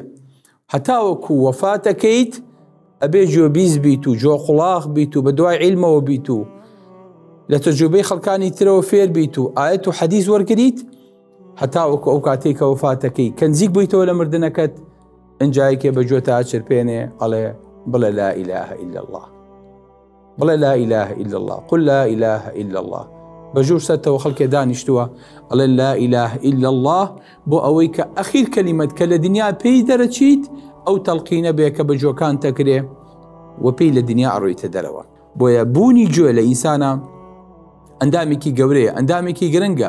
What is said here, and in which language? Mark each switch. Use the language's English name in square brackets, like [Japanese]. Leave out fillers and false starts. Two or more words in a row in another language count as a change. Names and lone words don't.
[Central Kurdish] هەتاوەکو وەفاتەکەیت ئەبێ گوێبیز بیت و جۆ قوڵاق بیت و بە دوای عیلمەوە بیت و لە تەجروبەی خەڵکانی ترەوە فێر بیت و ئایەت و حەدیث وەرگریت. هەتاوەکو ئەو کاتێک کە وەفاتەکەی کە نزیک بوویتەوە لە مردنەکەت ئەنجایەکێ بە گوێتە ئاچرپێنێ ئەڵێ بڵێ [Arabic] لا ئیلاهە ئیلا الله، [Central Kurdish] بڵێ [Arabic] لا ئیلاهە ئیلا الله، قل لا ئیلاهە ئیلا الله. [Central Kurdish] بەژوور سەرتەوە خەڵکێ دانیشتووە ئەڵێ [Arabic] لا ئیلاهە ئیلا الله [Central Kurdish] بۆ ئەوەی کە ئەخیر کەلیمەت کە لە دنیا پێی دەرەچیت ئەو تەڵقینە بێ کە بە جۆکان تەکرێ و پێی لە دنیا ئەڕۆیتە دەرەوە. بۆیە بوونی گوێ لە ئینسانە ئەندامێکی گەورەیە، ئەندامێکی گرنگە.